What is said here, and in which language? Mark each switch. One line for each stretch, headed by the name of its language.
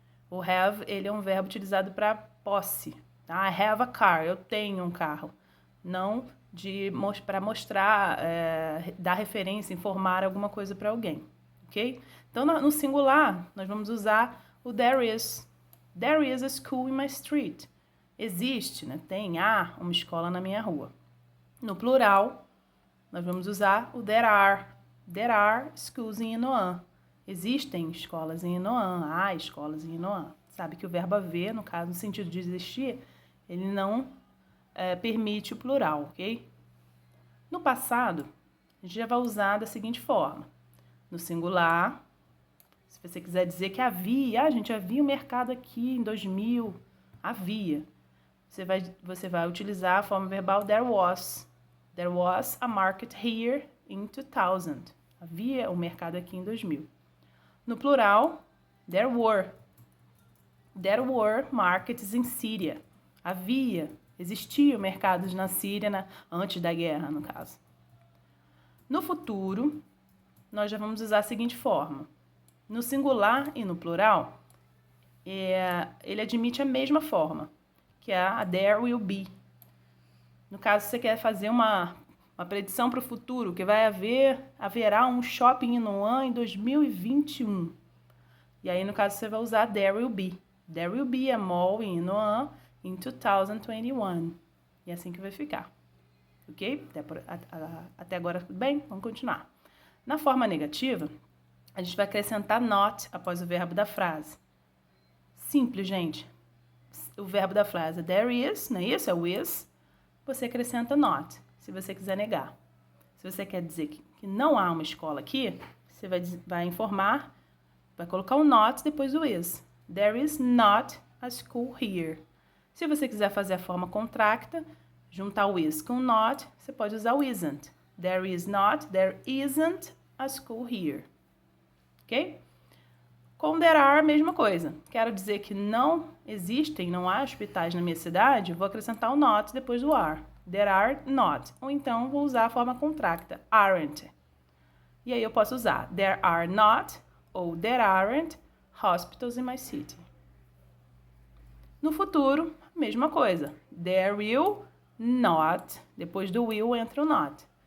Portuguese: O have, ele é um verbo utilizado para posse. Tá?
English: I have a car,
Portuguese: eu tenho um carro. Não para mostrar, dar referência, informar alguma coisa para alguém, ok? Então, no singular, nós vamos usar o there is.
English: There is a school in my street.
Portuguese: Existe, né? Há uma escola na minha rua. No plural, nós vamos usar o there are.
English: There are schools in Inoan.
Portuguese: Existem escolas em Inoan, há escolas em Inoan. Sabe que o verbo haver, no caso, no sentido de existir, ele não permite o plural, ok? No passado, a gente já vai usar da seguinte forma. No singular, se você quiser dizer que havia, gente, havia um mercado aqui em 2000, havia. Você vai utilizar a forma verbal there was.
English: There was a market here in 2000.
Portuguese: Havia um mercado aqui em 2000. No plural, there were.
English: There were markets in Syria.
Portuguese: Existiam mercados na Síria antes da guerra, no caso. No futuro, nós já vamos usar a seguinte forma. No singular e no plural, ele admite a mesma forma, que é a there will be. No caso, você quer fazer uma predição para o futuro, que haverá um shopping em Inoan em 2021. E aí, no caso, você vai usar there will be.
English: There will be a mall in Inoan in 2021.
Portuguese: E é assim que vai ficar. Ok? Até agora tudo bem? Vamos continuar. Na forma negativa, a gente vai acrescentar not após o verbo da frase. Simples, gente. O verbo da frase é there is, não é isso? É o is. Você acrescenta not, se você quiser negar. Se você quer dizer que não há uma escola aqui, você vai informar, vai colocar o not depois o is.
English: There is not a school here.
Portuguese: Se você quiser fazer a forma contracta, juntar o is com not, você pode usar o isn't.
English: There isn't a school here.
Portuguese: Ok? Com there are, a mesma coisa. Quero dizer que não há hospitais na minha cidade, vou acrescentar o not depois do are.
English: There are not.
Portuguese: Ou então, vou usar a forma contracta, aren't. E aí eu posso usar
English: there are not ou there aren't hospitals in my city.
Portuguese: No futuro, mesma coisa. There will not, depois do will entra o not.